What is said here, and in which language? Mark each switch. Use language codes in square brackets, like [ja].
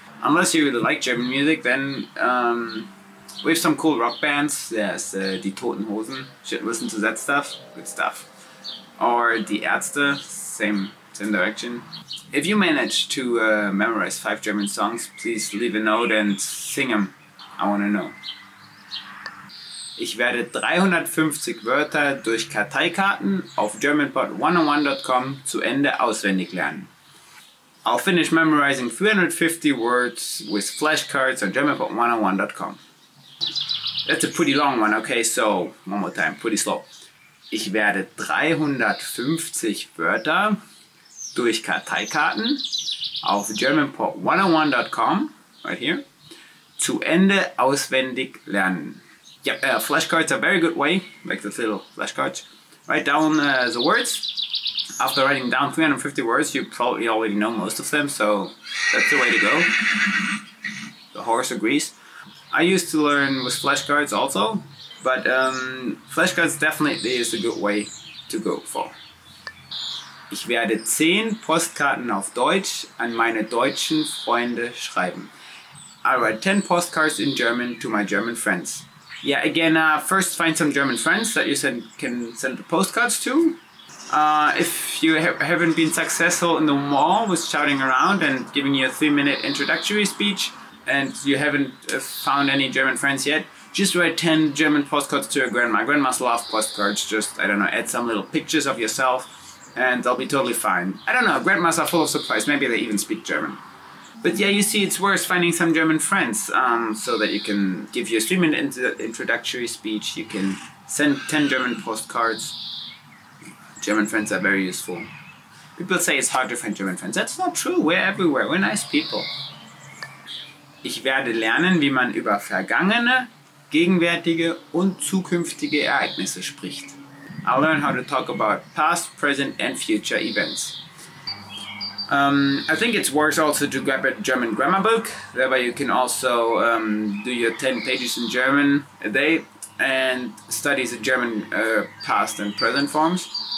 [en] Unless you really like German music, then we have some cool rock bands. There's Die Toten Hosen, should listen to that stuff, good stuff. Or Die Ärzte, same direction. If you manage to memorize 5 German songs, please leave a note and sing them. I want to know. [de] Ich werde 350 Wörter durch Karteikarten auf GermanPod101.com zu Ende auswendig lernen. [en] I'll finish memorizing 350 words with flashcards on GermanPod101.com. That's a pretty long one, okay, so one more time, pretty slow. [de] Ich werde 350 Wörter durch Karteikarten auf GermanPod101.com, [en] right here, [de] zu Ende auswendig lernen. [en] Yeah, flashcards are a very good way, like the little flashcards. Write down the words. After writing down 350 words, you probably already know most of them, so that's the way to go. The horse agrees. I used to learn with flashcards also, but flashcards definitely is a good way to go for. [de] Ich werde 10 Postkarten auf Deutsch an meine deutschen Freunde schreiben. [en] I write 10 postcards in German to my German friends. Yeah, again, first find some German friends that you can send the postcards to. If you haven't been successful in the mall with shouting around and giving you a 3-minute introductory speech, and you haven't found any German friends yet, just write 10 German postcards to your grandma. Grandmas love postcards. Just, I don't know, add some little pictures of yourself and they'll be totally fine. I don't know, grandmas are full of surprise. Maybe they even speak German. But yeah, you see, it's worth finding some German friends so that you can give you a 3-minute introductory speech. You can send 10 German postcards. German friends are very useful. People say it's hard to find German friends. That's not true. We're everywhere. We're nice people. [de] Ich werde lernen, wie man über vergangene, gegenwärtige und zukünftige Ereignisse spricht. [en] I'll learn how to talk about past, present and future events. I think it's worth also to grab a German grammar book. That way you can also do your 10 pages in German a day and study the German past and present forms.